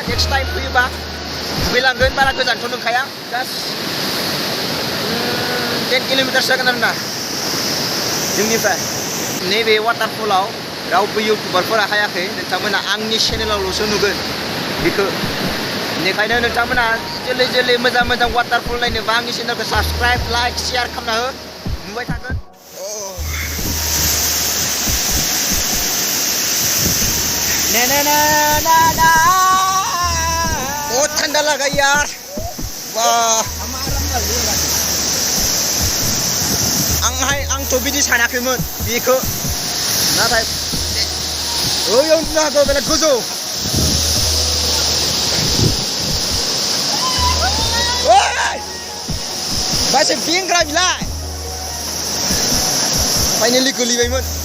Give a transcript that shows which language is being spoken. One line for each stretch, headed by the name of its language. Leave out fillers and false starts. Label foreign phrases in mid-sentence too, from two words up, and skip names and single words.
English: next time
Bodo: फैयोबा दुगैलांगोन, बारा गोजानथ' नंखाया, जास्ट 10 किल'मिटार जागोन आरोना जोंनिफ्राय। नैबे वाटारफलाव रावबो इउटुबारफोरा हायाखै, नोंथांमोना आंनि चेनेलावल'सो नुगोन बेखौ। बेनिखायनो नोंथांमोना जोलै मोजां वाटारफल नायनोबा आंनि चेनेलखौ
English: subscribe, like, share
Bodo: खालामना हो, नुबाय थागोन।
Hindi: बहुत ठंडा लगा यार, वाह।
Bodo: आंथ' बिदि सानाखैमोन बेखौ, नाथाय ओयाव नुनो हागौ बेलेग गोजौ। बासे बेंग्रा बिलाय फाइनालि गोलैबायमोन।